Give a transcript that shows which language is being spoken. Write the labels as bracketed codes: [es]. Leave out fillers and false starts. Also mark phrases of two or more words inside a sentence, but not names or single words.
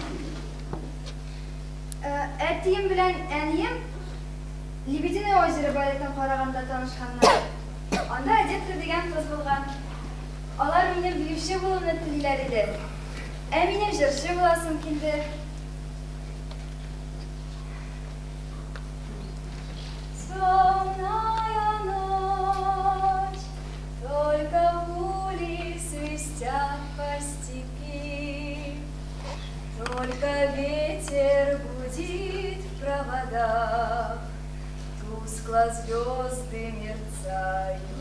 [tt] Әтием белән әнием Лебединое озеро балетын караганда танышканнар. Анда Одетка дигән кыз булган. Алар мине биюче булуны телиләр иде. Минем җырчы буласым килде. [ru] Темная ночь, только пули свистят по степи, только ветер гудит в проводах, тускло звезды мерцают.